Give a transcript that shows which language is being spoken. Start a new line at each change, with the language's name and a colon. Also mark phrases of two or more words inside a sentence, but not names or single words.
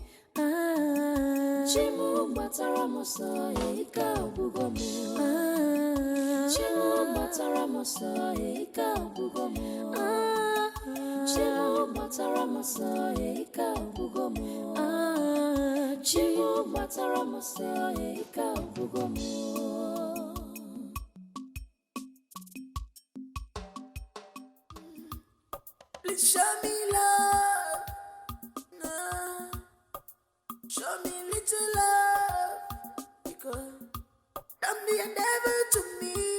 Gusii: Chimu batara moso ika obugomo. Chimu batara moso ika obugomo. Chimu batara moso ika obugomo. Chimu batara moso ika obugomo.
English: Please show me love, no. Show me little love, because don't be a devil to me.